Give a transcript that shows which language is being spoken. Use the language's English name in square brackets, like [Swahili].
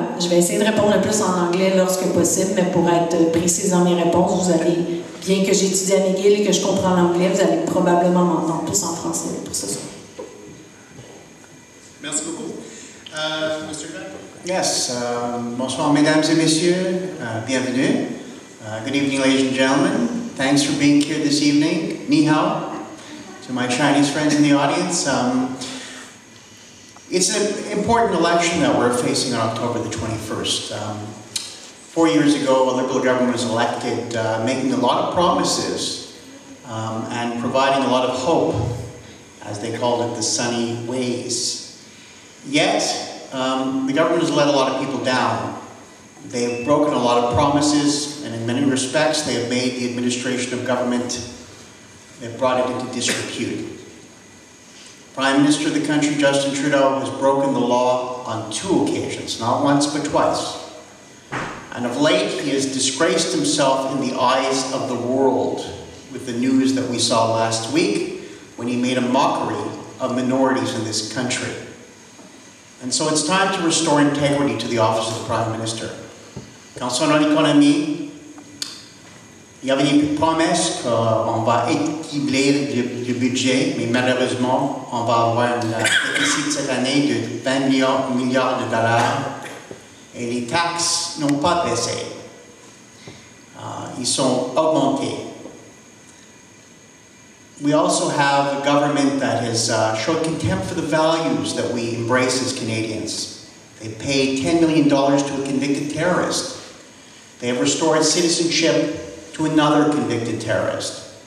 [French] Je vais essayer de répondre le plus en anglais lorsque possible, mais pour être précise dans mes réponses, vous allez, bien que j'étudie à McGill et que je comprends l'anglais, vous allez probablement m'entendre plus en français pour ce soir. Merci beaucoup. Mr. Grant? Yes, bonsoir mesdames et messieurs, bienvenue. [English] Good evening ladies and gentlemen. Thanks for being here this evening. [Chinese] Ni hao. [English] To my Chinese friends in the audience. It's an important election that we're facing on October the 21st. 4 years ago, a Liberal government was elected, making a lot of promises and providing a lot of hope, as they called it, the sunny ways. Yet, the government has let a lot of people down. They've broken a lot of promises, and in many respects, they have made the administration of government, they've brought it into disrepute. Prime Minister of the country, Justin Trudeau, has broken the law on 2 occasions, not once but twice. And of late, he has disgraced himself in the eyes of the world with the news that we saw last week when he made a mockery of minorities in this country. And so it's time to restore integrity to the office of the Prime Minister. [French] Concernant l'économie, il y avait des promesses qu'on va équilibrer le budget, mais malheureusement, on va avoir un déficit cette année de 20 milliards de dollars et les taxes n'ont pas baissé. Ils sont augmentés. [English] We also have a government that has showed contempt for the values that we embrace as Canadians. They paid $10 million to a convicted terrorist. They have restored citizenship to another convicted terrorist.